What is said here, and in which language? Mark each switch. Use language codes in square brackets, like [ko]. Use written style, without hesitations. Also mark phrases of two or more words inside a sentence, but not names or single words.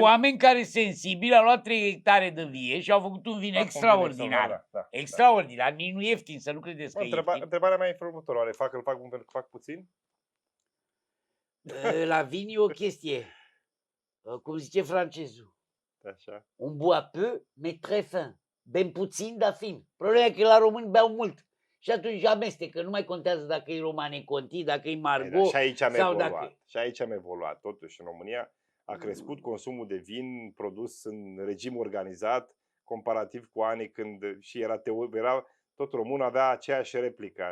[ro] oameni care sensibili au luat 3 hectare de vie și au făcut un vin Da, extraordinar. da. Extraordinar, nici nu ieftin, să nu credeți că e ieftin. Întrebarea mea e felul următor. Îl fac puțin? La vin e o chestie, cum zice francezul, Așa. [fr] un boit peu, mais très fin. [ro] Bem puțin, dar fin. Problema e că la români beau mult. Și atunci amestecă, nu mai contează dacă e Romane Conti, dacă e Margot. Și aici am sau evoluat. dacă... Și aici am evoluat. Totuși, în România a crescut consumul de vin produs în regim organizat, comparativ cu anii când și era tot românul avea aceeași replică.